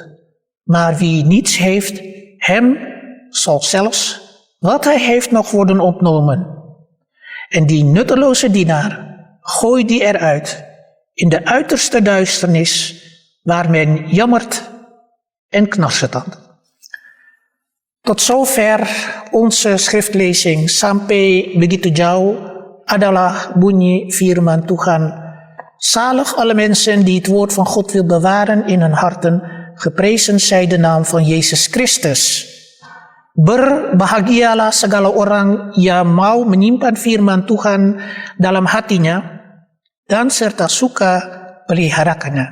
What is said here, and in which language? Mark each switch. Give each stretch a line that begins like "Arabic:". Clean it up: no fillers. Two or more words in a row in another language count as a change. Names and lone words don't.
Dutch: Maar wie niets heeft, hem zal zelfs wat hij heeft nog worden ontnomen. En die nutteloze dienaar, gooi die eruit in de uiterste duisternis, waar men jammert en knarsetandt. Tot zover onze schriftlezing.
Indonesian: Sampai begitu jauh adalah bunyi firman Tuhan.
Dutch: Zalig alle mensen die het woord van God wil bewaren in hun harten. Geprezen zij de naam van Jezus Christus.
Indonesian: Berbahagialah segala orang yang mau menyimpan firman Tuhan dalam hatinya dan serta suka peliharakannya.